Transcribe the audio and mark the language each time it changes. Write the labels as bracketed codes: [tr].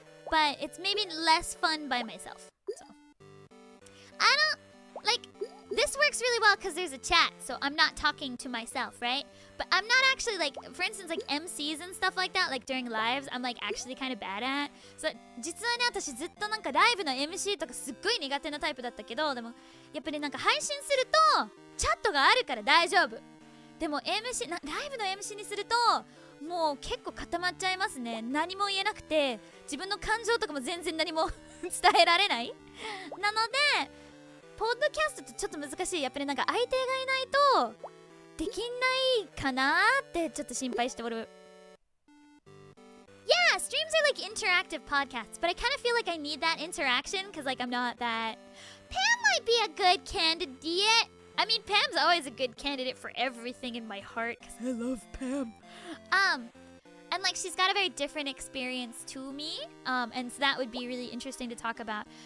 [en] But it's maybe less fun by myself. So I don't like this works really well because there's a chat, so I'm not talking to myself, right? But I'm not actually like, for instance, like MCs and stuff like that, like during lives, I'm like actually kind of bad at. [ja] So 実はね、私ずっとなんかライブの MC とかすっごい苦手なタイプだったけど、でもやっぱりなんか配信するとチャットがあるから大丈夫。でも MC ライブの MC にするともう結構固まっちゃいますね。何も言えなくて自分の感情とかも全然何も伝えられない。なのでポッドキャストってちょっと難しい。やっぱりなんか相手がいないとできないかなってちょっと心配しておる。 [en] Yeah, streams are like interactive podcasts, but I kind of feel like I need that interaction because like I'm not that. Pam might be a good candidate. I mean, Pam's always a good candidate for everything in my heart because I love Pam. And like she's got a very different experience to me, and so that would be really interesting to talk about.